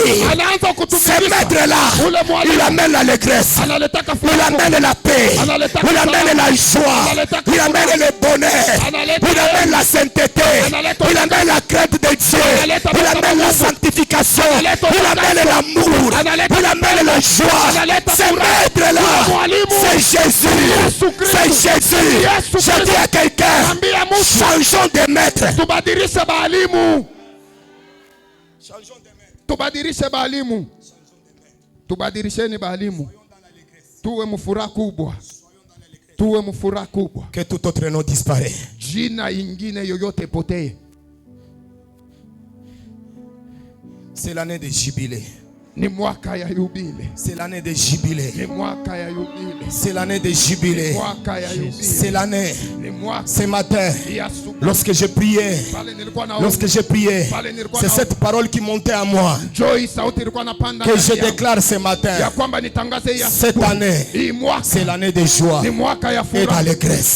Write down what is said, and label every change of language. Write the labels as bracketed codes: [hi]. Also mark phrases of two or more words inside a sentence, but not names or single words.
[fr] Ces maîtres-là, il amène l'allégresse, il amène la paix, il amène la joie, il amène le bonheur, il amène la sainteté, il amène la crainte de Dieu, il amène la sanctification, il amène l'amour, il amène la joie. Ces maîtres-là, c'est Jésus, c'est Jésus. Je dis à quelqu'un, changeons de maître. [sw] Tubadilishe baalimu. Tubadilisheni baalimu. Tuwe mfuraha kubwa. Tuwe mfuraha kubwa. [fr] Que tout autre nom disparaît. [sw] Jina ingine yoyote potee. [fr] C'est l'année de jubilé. [sw] Ni mwaka ya yubile. [fr] C'est l'année de jubilé. [sw] Ni mwaka ya yubile. [fr] C'est l'année de jubilé. C'est l'année. Ce matin, lorsque j'ai prié, c'est cette parole qui montait à moi que je déclare ce matin. Cette année, c'est l'année de joie et d'allégresse.